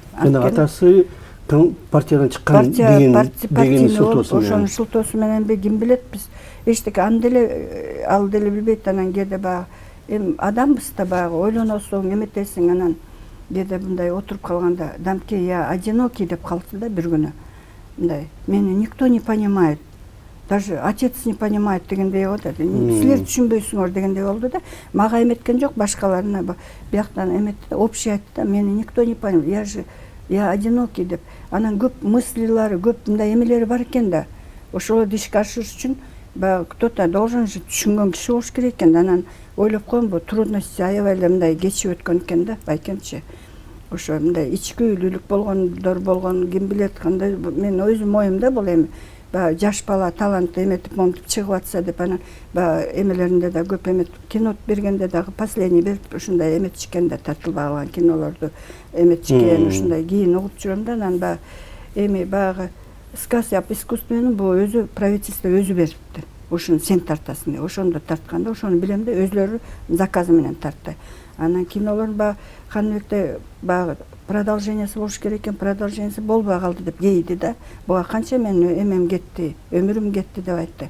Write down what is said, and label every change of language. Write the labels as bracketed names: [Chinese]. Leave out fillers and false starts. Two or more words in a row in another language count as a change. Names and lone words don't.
[Kyrgyz] Жана атасы партиядан чыккан деген шылтоосу менен. Ошонун шылтоосу менен ким билет, биз эчтеке ал деле билбейт. Анан кээде баягы адамбыз да баягы ойлоносуң, эметесиң, анан кээде мындай отуруп калганда Дамке [Russian] я одинокий [Kyrgyz] деп калды да бир күнү. Мындай, мени [Russian] никто не понимает. Даже отец не понимает [Kyrgyz] дегендей болду. Силер түшүнбөйсүңөр дегендей болду да. Мага эметкен жок, башкаларына бияктан эметти да, общий айтты да, мени [Russian] никто не понимает. Я одинокий деп. [Kyrgyz] Анан көп мыслилары, көп мындай эмелери бар экен да. Ошолорду ишке ашырыш үчүн баягы [Russian] кто-то должен [Kyrgyz] же түшүнгөн киши болуш керек экен да. Анан ойлоп коем, бул трудности аябай эле мындай кечип өткөн экен да, байкемчи. Ошо мындай ичкилүүлүк болгон, ким билет кандай, мен өзүм оюмда бул эми жаш бала талантты эметип моментип чыгып атса деп, анан эмелеринде да көп эметип, кино бергенде дагы последний берип ушундай эметишкен да, тартылбай калган кинолорду эметишкен, ушундай кийин угуп жүрөм да. Анан эми баягы [Russian] сказ об искусственном [Kyrgyz] бул өзү правительство өзү берипти. Ушуну сен тартасың деп, ошондо тартканда, ошону билем да, өзлөрү заказы менен тартты. Анан кинолордун баягы Каныбекте баягы продолжениясы болуш керек экен, продолжениясы болбой калды деп кейди да. Буга канча мен эмем кетти, өмүрүм кетти деп айтты.